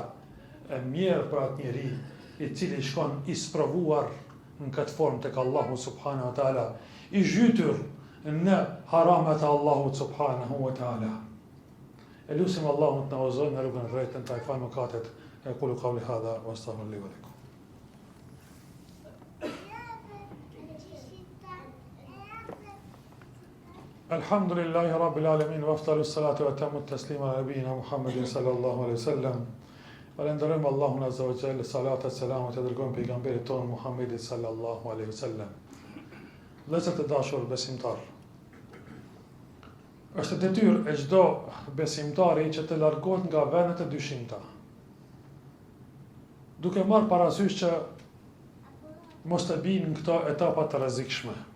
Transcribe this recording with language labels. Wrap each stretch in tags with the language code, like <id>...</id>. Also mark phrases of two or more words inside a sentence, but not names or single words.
<sq>E mirë për atë njeri i cili shkon i sprovuar në këtë formë tek Allahu</sq> <ar>سبحانه وتعالى,</ar> <sq>i zhytur në haramat e Allahut</sq> <ar>سبحانه وتعالى.</ar> <sq>Elusim Allahun të na udhëzojë në rrugën e drejtë, të falë mëkatet.</sq> <ar>أقول قولي هذا وأستغفر لي ولكم. الحمد لله رب العالمين وأفضل الصلاة وأتم التسليم على نبينا محمد صلى الله عليه وسلم.</ar> <sq>Falenderojmë Allahun</sq> <ar>عز وجل,</ar> <sq>salatat selamet e dërgojmë pejgamberit tonë Muhammedit</sq> <ar>صلى الله عليه وسلم.</ar> <sq>Vëllezër të dashur besimtar, është detyrë e çdo besimtari që të largohet nga vendet e dyshimta, duke marrë parasysh që mos të binë në këto etapa të rrezikshme.</sq>